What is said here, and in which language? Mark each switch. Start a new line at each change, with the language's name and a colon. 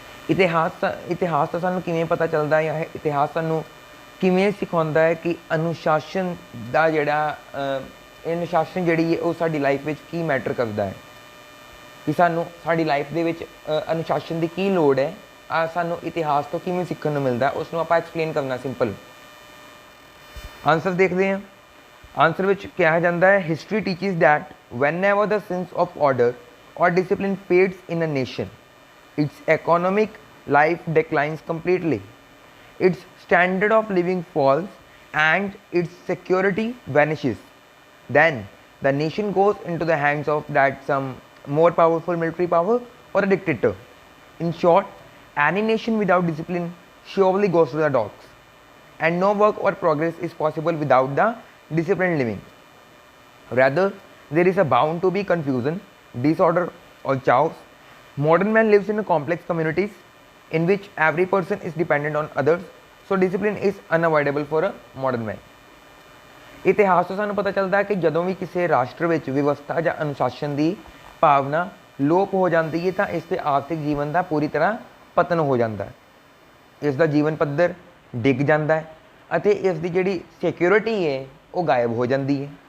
Punjabi: ਇਤਿਹਾਸ ਤਾਂ ਸਾਨੂੰ ਕਿਵੇਂ ਪਤਾ ਚੱਲਦਾ ਹੈ, ਜਾਂ ਇਤਿਹਾਸ ਸਾਨੂੰ ਕਿਵੇਂ ਸਿਖਾਉਂਦਾ ਹੈ ਕਿ ਅਨੁਸ਼ਾਸਨ ਦਾ ਜਿਹੜਾ ਅਨੁਸ਼ਾਸਨ ਜਿਹੜੀ ਹੈ ਉਹ ਸਾਡੀ ਲਾਈਫ ਵਿੱਚ ਕੀ ਮੈਟਰ ਕਰਦਾ ਹੈ, ਕਿ ਸਾਨੂੰ ਸਾਡੀ ਲਾਈਫ ਦੇ ਵਿੱਚ ਅਨੁਸ਼ਾਸਨ ਦੀ ਕੀ ਲੋੜ ਹੈ, ਸਾਨੂੰ ਇਤਿਹਾਸ ਤੋਂ ਕਿਵੇਂ ਸਿੱਖਣ ਨੂੰ ਮਿਲਦਾ, ਉਸ ਨੂੰ ਆਪਾਂ ਐਕਸਪਲੇਨ ਕਰਨਾ ਸਿੰਪਲ। ਆਨਸਰ ਦੇਖਦੇ ਹਾਂ। ਆਨਸਰ ਵਿੱਚ ਕਿਹਾ ਜਾਂਦਾ ਹੈ
English: History teaches that whenever the sense of order or discipline fades in a nation, its economic life declines completely, its standard of living falls, and its security vanishes. Then the nation goes into the hands of that some more powerful military power or a dictator. In short, any nation without discipline surely goes to the dogs, and no work or progress is possible without the disciplined living. Rather, there is a bound to be confusion, disorder, or chaos. Modern man lives in a complex communities in which every person is dependent on others, so discipline is unavoidable for a modern man.
Punjabi: ਇਤਿਹਾਸ ਤੋਂ ਸਾਨੂੰ ਪਤਾ ਚੱਲਦਾ ਹੈ ਕਿ ਜਦੋਂ ਵੀ ਕਿਸੇ ਰਾਸ਼ਟਰ ਵਿੱਚ ਵਿਵਸਥਾ ਜਾਂ ਅਨੁਸ਼ਾਸਨ ਦੀ ਭਾਵਨਾ ਲੋਪ ਹੋ ਜਾਂਦੀ ਹੈ ਤਾਂ ਇਸ ਦੇ ਆਰਥਿਕ ਜੀਵਨ ਦਾ ਪੂਰੀ ਤਰ੍ਹਾਂ ਪਤਨ ਹੋ ਜਾਂਦਾ ਹੈ, ਇਸ ਦਾ ਜੀਵਨ ਪੱਧਰ ਡਿੱਗ ਜਾਂਦਾ ਹੈ ਅਤੇ ਇਸ ਦੀ ਜਿਹੜੀ ਸਿਕਿਉਰਿਟੀ ਹੈ ਉਹ ਗਾਇਬ ਹੋ ਜਾਂਦੀ ਹੈ।